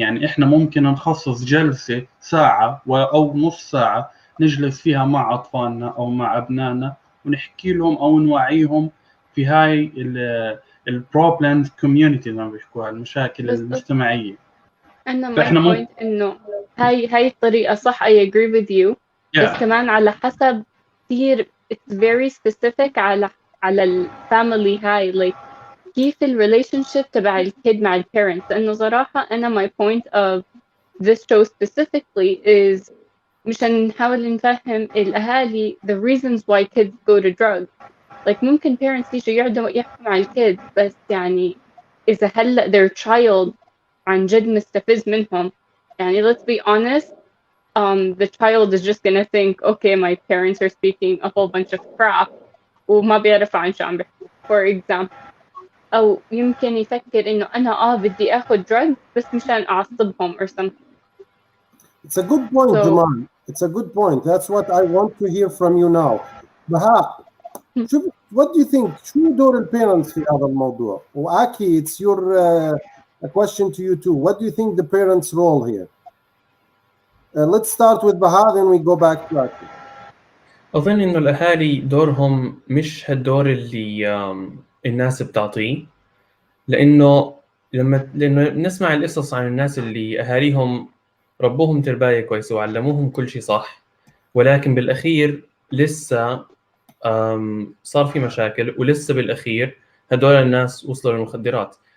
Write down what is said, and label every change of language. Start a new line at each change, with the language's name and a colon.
Arabic: يعني إحنا ممكن نخصص جلسة ساعة أو نص ساعة نجلس فيها مع أطفالنا أو مع أبنائنا ونحكي لهم أو نوعيهم في هاي البروبلمز كوميونيتي، زي ما بيحكوها، المشاكل المجتمعية. أنا فإحنا
English: my point
Arabic: إنه هاي الطريقة صح.
English: I agree with you.
Arabic: بس كمان على حسب كتير
English: it's very specific
Arabic: على الفاميلي هاي like كيف relationship تبع الكيد مع البيرنتس. لأنه صراحة أنا
English: my point of this show specifically is
Arabic: مشان نحاول نفهم الأهالي
English: the reasons why kids go to drugs. like ممكن parents
Arabic: يجوا يقعدوا يحكوا مع الكيد، بس يعني إذا هلأ
English: their child
Arabic: عن جد مستفز منهم، يعني
English: let's be honest, the child is just gonna think okay my parents are speaking a whole bunch of crap
Arabic: وما بيعرفوا عن شو عم بيحكوا
English: for example.
Arabic: أو يمكن يفكر إنه أنا بدي آخذ drugs بس مشان أعصبهم
English: or something. It's a good point, Jamal. It's a good point. That's what I want to hear from you now. بهاء، what do you think?
Arabic: شو دور البيرنتس في هذا الموضوع؟ وأكي
English: it's your a question to you too. What do you think the parents' role here? Let's start with Baha, then we go back to Aki.
Arabic: أظن إنه الأهالي دورهم مش هالدور اللي الناس بتعطيه، لأنه لأنه نسمع القصص عن الناس اللي أهاليهم ربوهم ترباية كويسة وعلموهم كل شيء صح، ولكن بالأخير لسه صار في مشاكل، ولسه بالأخير هدول الناس وصلوا للمخدرات.